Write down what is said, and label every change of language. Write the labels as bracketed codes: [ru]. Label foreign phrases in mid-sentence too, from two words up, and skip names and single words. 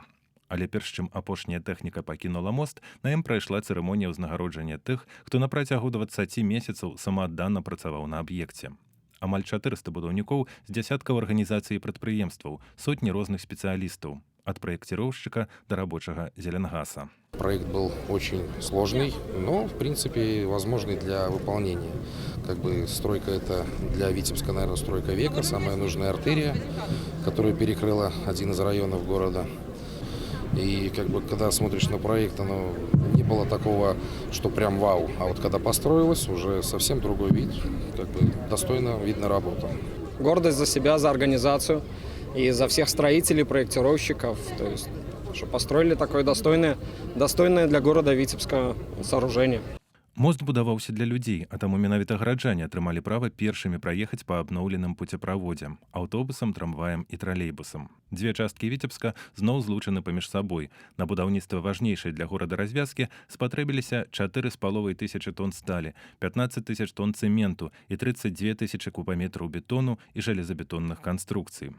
[be] Але перш чым апошняя тэхніка пакінула мост, на ім прайшла цырымонія ўзнагароджання тых, хто на працягу 20 месяцаў самааддана працаваў на аб'екце. Амаль 400 будаўнікоў з дзясяткаў арганізацый і прадпрыемстваў, сотні розных спецыялістаў, ад праекціроўшчыка да рабочага зеленгаса. [ru] Проект был очень сложный, но, в принципе, возможный для выполнения. Стройка это для Витебска, наверное, стройка века, самая нужная артерия, которая перекрыла один из районов города. И когда смотришь на проект, оно не было такого, что прям вау. А вот когда построилось, уже совсем другой вид, достойно видно работа. Гордость за себя, за организацию и за всех строителей, проектировщиков. То есть, что построили такое достойное для города Витебска сооружение. [be] Мост будаваўся для людзей, а таму менавіта гараджане атрымалі права першымі праехаць па абноўленым пуцеправодзе – аўтобусам, трамваем і тралейбусам. Дзве часткі Віцебска зноў злучаны паміж сабой. На будаўніцтва важнейшай для горада развязкі спатрэбіліся 4,5 тысячы тонн сталі, 15 тысяч тонн цэменту і 32 тысячы кубаметраў бетону і жалезабетонных канструкцый.